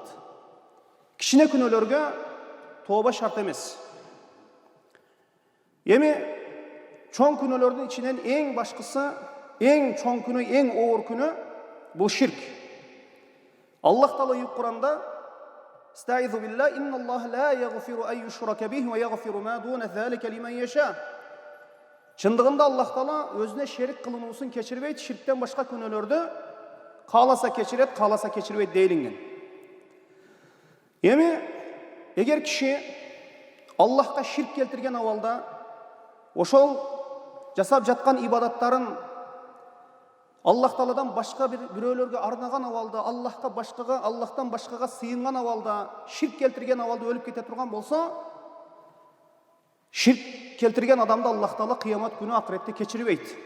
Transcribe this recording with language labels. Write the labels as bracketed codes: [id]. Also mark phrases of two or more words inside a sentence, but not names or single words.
[ky] Кичине күнөөлөргө тооба шарт эмес. Эми чоң күнөөлөрдүн ичинен эң башкысы, эң чоң күнөө, эң оор күнөө бул ширк. Аллах Таала Кур'анда [ar] "أستعيذ بالله إن الله لا يغفر أن يشرك به ويغفر ما دون ذلك لمن يشاء." [ky] Чындыгында Аллах Таала өзүнө шерик кылынуусун кечирбейт, ширктен башка күнөөлөрдү кааласа кечирет, кааласа кечирбейт делинген. Эми эгер киши Аллахка ширк келтирген абалда ошол жасап жаткан ибадаттарын Аллах Тааладан башка бирөөлөргө арнаган абалда, Аллахтан башкага сыйынган абалда, ширк келтирген абалда өлүп кете турган болсо, ширк келтирген адамды Аллах Таала кыямат күнү акыретте кечирбейт.